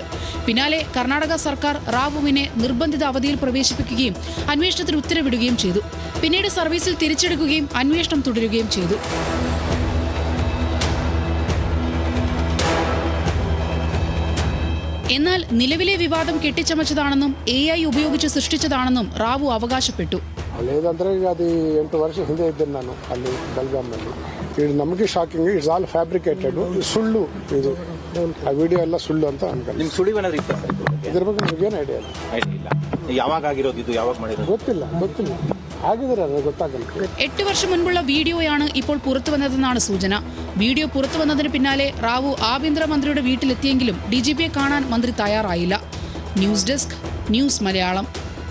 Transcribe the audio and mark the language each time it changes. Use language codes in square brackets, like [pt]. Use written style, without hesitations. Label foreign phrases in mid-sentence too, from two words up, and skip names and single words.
[ml] പിന്നാലെ കർണാടക സർക്കാർ റാവുവിനെ നിർബന്ധിത അവധിയിൽ പ്രവേശിപ്പിക്കുകയും അന്വേഷണത്തിന് ഉത്തരവിടുകയും ചെയ്തു. പിന്നീട് സർവീസിൽ തിരിച്ചെടുക്കുകയും അന്വേഷണം തുടരുകയും ചെയ്തു. എന്നാൽ നിലവിലെ വിവാദം കെട്ടിച്ചമച്ചതാണെന്നും AI ഉപയോഗിച്ച് സൃഷ്ടിച്ചതാണെന്നും റാവു അവകാശപ്പെട്ടു. [te] లేదంటే అది [kn] 8 ವರ್ಷ ಹಿಂದೆ ಇದ್ದೇನೆ ನಾನು ಅಲ್ಲಿ ಬೆಳಗಾಂನಲ್ಲಿ. ಇದು ನಮಗೆ ಶಾಕಿಂಗ್, [en] it's all fabricated, [kn] ಸುಳ್ಳು. ಇದು ಆ ವಿಡಿಯೋ ಎಲ್ಲ ಸುಳ್ಳು ಅಂತ ಅನ್ಕೊಂಡು. ನಿಮ್ ಸುಳಿವೇನಾದ್ರೂ ಇತ್ತ ಇದ್ರ ಬಗ್ಗೆ ನಿಮಗೇನು ಐಡಿಯಾ ಇಲ್ಲ? ಯಾವಾಗ ಆಗಿರೋದು ಇದು, ಯಾವಾಗ ಮಾಡಿರೋದು ಗೊತ್ತಿಲ್ಲ. ಆಗಿದ್ರೆ ಅದು ಗೊತ್ತಾಗಲ್ಲ. [ml] 8 വർഷം മുൻപുള്ള വീഡിയോയാണ് ഇപ്പോൾ പുറത്തുവന്നതെന്നാണ് സൂചന. വീഡിയോ പുറത്തുവന്നതിന് പിന്നാലെ റാവു ആഭ്യന്തരമന്ത്രിയുടെ വീട്ടിലെത്തിയെങ്കിലും DGPയെ കാണാൻ മന്ത്രി തയ്യാറായില്ല. ന്യൂസ് ഡെസ്ക്, ന്യൂസ് മലയാളം.